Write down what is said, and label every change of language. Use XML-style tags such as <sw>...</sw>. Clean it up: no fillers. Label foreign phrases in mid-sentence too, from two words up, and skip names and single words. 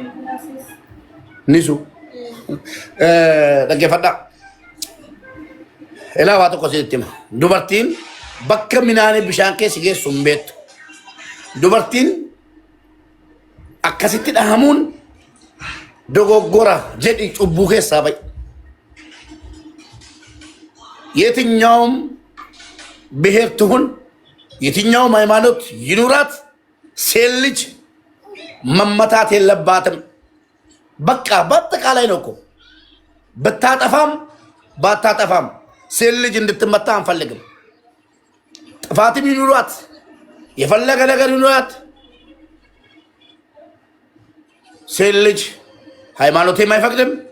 <om>Nisu. Dhaggeeffadhaa. Ilaa waa tokko sitti hima. Dubartiin bakka minaanii bishaan keessa geessu hin beektu. Dubartiin akkasitti dhahamuun dogoggora jedhi cubbuu keessaa ba'i.</om> <am>የትኛውም ብሔር ትሁን የትኛውም ሃይማኖት ይኑራት ሴት ልጅ መመታት የለባትም። በቃ በአጠቃላይ ነው እኮ ብታጠፋም ባታጠፋም ሴት ልጅ እንድትመታ አንፈልግም። ጥፋትም ይኑሯት የፈለገ ነገር ይኑራት ሴት ልጅ ሃይማኖቴም አይፈቅድም፣</am>